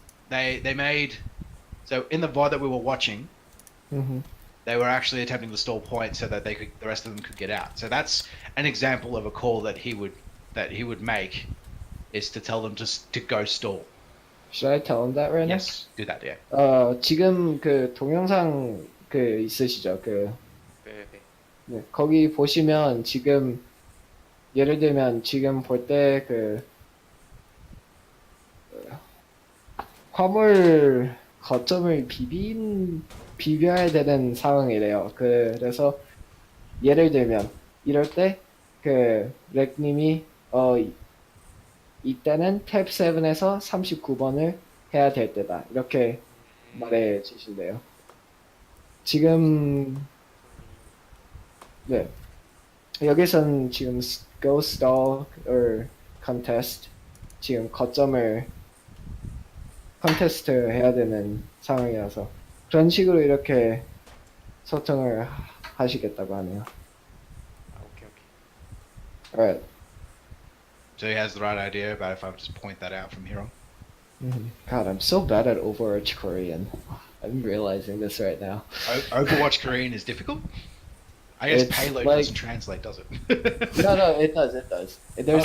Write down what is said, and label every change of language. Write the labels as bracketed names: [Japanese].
[English] They made so in the VOD that we were watching, Mm-hmm. they were actually attempting to stall point so that the rest of them could get out. So that's an example of a call that he would make is to tell them to go stall. Should I tell him that right now? Yes, do that. Yeah. [Korean] 지금 그 동영상 그 있으시죠? 네, 네. 네, 거기 보시면 지금 예를 들면 지금 볼 때 화물 거점을 비벼야 되는 상황이래요. 그래서 예를 들면 이럴 때 렉님이 이때는 탭 7에서 39번을 해야 될 때다. 이렇게 말해 주신대요. 지금 네. 여기선 지금 [English] go stall or contest [Korean] 지금 거점을 컨테스트 해야 되는 상황이라서 그런 식으로 이렇게 소통을 하시겠다고 하네요. 오케이, 오케이. [English] Alright. So he has the right idea about if I just point that out from here on. God, I'm so bad at Overwatch Korean. I'm realizing this right now. Overwatch Korean is difficult. I guess It's payload like- doesn't translate, does it? No, it does. There's